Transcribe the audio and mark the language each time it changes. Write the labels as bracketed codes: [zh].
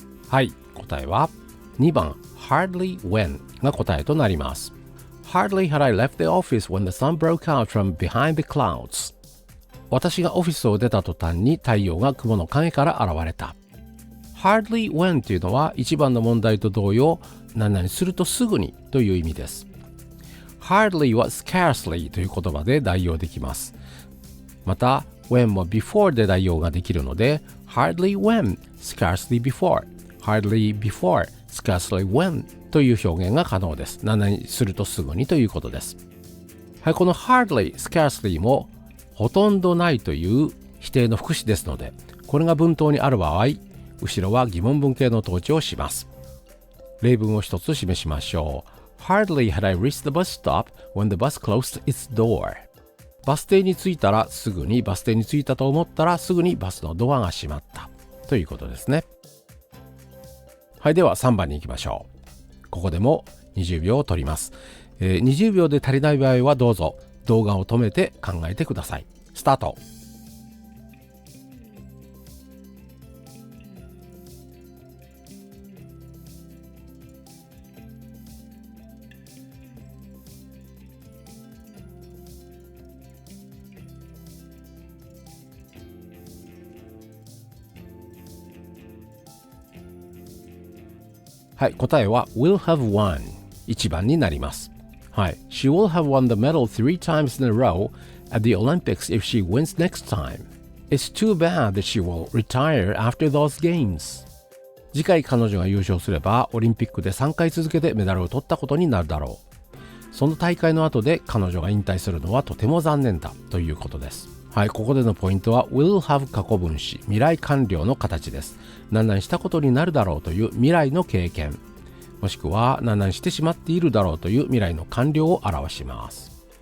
[ja] はい、答えは 2番 hardly when が答えとなります。 [en] Hardly had I left the office when the sun broke out from behind the clouds。 [ja] 私がオフィスを出た途端に太陽が雲の影から現れた。 Hardly when というのは1番の問題と同様、何々するとすぐにという意味です。 Hardly は scarcely という言葉で代用できます。また when も before で代用ができるので [en] hardly when, scarcely before, hardly before, scarcely when [ja] という表現が可能です。何々するとすぐにということです。はい、この hardly, scarcely もほとんどないという否定の副詞ですので、これが文頭にある場合、後ろは疑問文形の統治をします。例文を一つ示しましょう。 [en] Hardly had I reached the bus stop when the bus closed its door。 [ja] バス停に着いたらすぐに、バス停に着いたと思ったらすぐにバスのドアが閉まったということですね。はい、では3番に行きましょう。ここでも20秒を取ります。 20秒で足りない場合はどうぞ動画を止めて考えてください。スタート。はい、答えは will have won 1番になります。 [en] はい、She will have won the medal 3 times in a row at the Olympics if she wins next time. It's too bad that she will retire after those games. [ja] 次回彼女が優勝すればオリンピックで3回続けてメダルを取ったことになるだろう。その大会の後で彼女が引退するのはとても残念だということです。はい、ここでのポイントは will have 過去分詞、未来完了の形です。何々したことになるだろうという未来の経験、もしくは何々してしまっているだろうという未来の完了を表します。